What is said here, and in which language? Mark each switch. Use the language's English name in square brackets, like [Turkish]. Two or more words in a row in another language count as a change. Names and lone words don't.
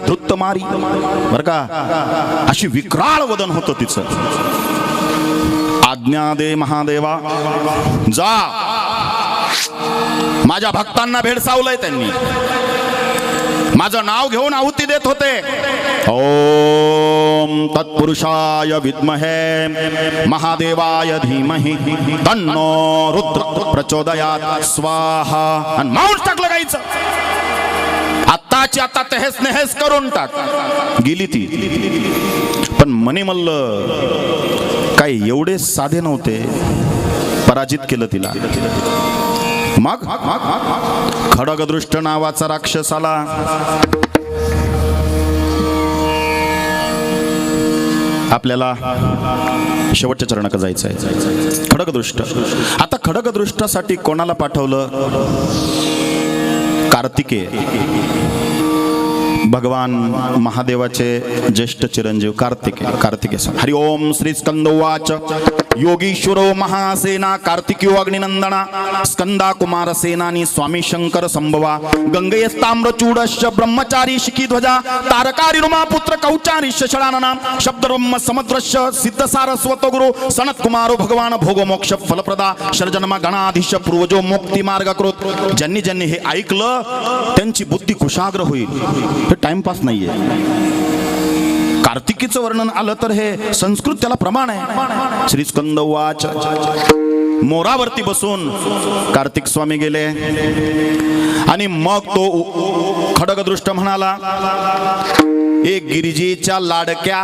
[Marathi] धृतमारी बर का, अशी विक्राळ वदन होतं तिचं. आज्ञा दे महादेवा, जा. माझ्या भक्तांना भेडसावलंय त्यांनी. माझं नाव घेऊन आहुती देत होते. [Sanskrit] ओम तत्पुरुषाय विद्महे महादेवाय धीमहि तन्नो रुद्र प्रचोदयात स्वाहा. [Marathi] आणि मांस टाकलं गायचं. आत्ताची आता तहेस नहेस करून टाक. गेली ती. पण मणिमल्ल काही एवढे साधे नव्हते. पराजित केलं तिला. मग खडगदृष्ट नावाचा राक्षस आला. आपल्याला शेवटच्या चरणाकडे जायचं आहे. खडगदृष्ट. आता खडगदृष्टासाठी कोणाला पाठवलं? कार्तिकेय, भगवान महादेवाचे ज्येष्ठ चिरंजीव कार्तिकेय. [Sanskrit] हरि ओम. श्री स्कंदोवाच. योगीश्वरो महासेना कार्तिकेयो अग्निनंदना स्कंदा कुमार सेनानी स्वामी शंकर संभवा गंगेस्ताम्रचूडश्च ब्रह्मचारी शिखीध्वजा तारकारी रुमा पुत्र कौचारी शषडानना शब्दब्रह्म समुद्रश्च सिद्ध सारस्वत गुरु सनत कुमारो भगवान भोग मोक्ष फलप्रदा शरजन्म गणाधीश पूर्वजो मुक्ती मार्ग कृत. [Marathi] ज्यांनी ज्यांनी हे ऐकलं त्यांची बुद्धी कुशाग्र होईल. हे टाइमपास नाहीये. कार्तिकीचं वर्णन आलं तर हे संस्कृत त्याला प्रमाण आहे. [Sanskrit] श्री स्कंदवाच. [Marathi] मोरावरती बसून कार्तिक स्वामी गेले आणि मग तो खडगदृष्ट म्हणाला, एक गिरिजेच्या लाडक्या.